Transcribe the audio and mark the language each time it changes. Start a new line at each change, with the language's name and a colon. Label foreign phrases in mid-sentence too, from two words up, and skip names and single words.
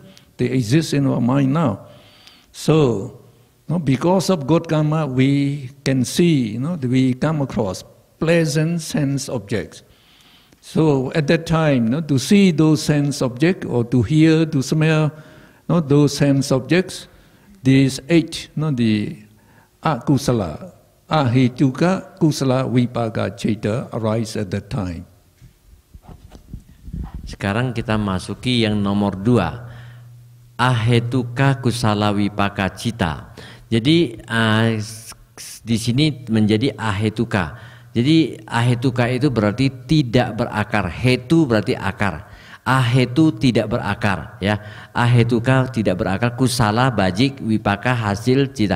English: They exist in our mind now. So because of good karma we can see, we come across pleasant sense objects. So at that time, to see those sense objects or to hear, to smell, those sense objects, these 8, the
Pali: akusala, ahetuka, kusala, vipaka,
English: cita arise at that time.
Indonesian: Sekarang kita masuki yang nomor 2,
Pali: ahetuka, kusala, vipaka,
Indonesian: cita. Jadi di sini menjadi ahetuka. Jadi ahetuka itu berarti tidak berakar. Hetu berarti akar. Ahetu tidak berakar, ya. Ahetuka tidak berakar, kusala bajik, wipaka hasil cita.